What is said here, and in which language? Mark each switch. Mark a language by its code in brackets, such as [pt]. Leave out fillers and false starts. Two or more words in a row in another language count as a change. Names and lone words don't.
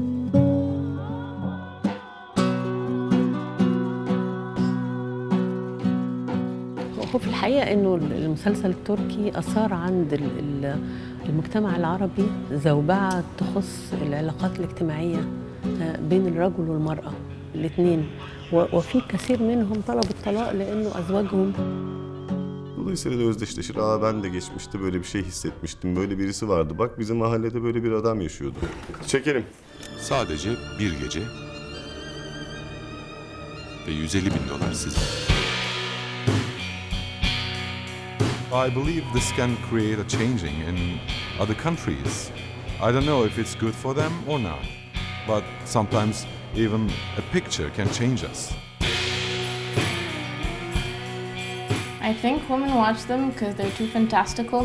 [ar] هو في الحقيقة إنه المسلسل التركي أثار عند المجتمع العربي زوبعة تخص العلاقات الاجتماعية بين الرجل والمرأة الاثنين وفي كثير منهم طلبوا الطلاق لأنه أزواجهم. [tr] Dolayısıyla da özdeşleşir. Aa ben de geçmişte böyle bir şey hissetmiştim. Böyle birisi vardı. Bak bizim mahallede böyle bir adam yaşıyordu. Çekelim. Sadece bir gece ve 150 bin dolar size. [en] I believe this can create a changing in other countries. I don't know if it's good for them or not, but sometimes even a picture can change us. I think women watch them because they're too fantastical.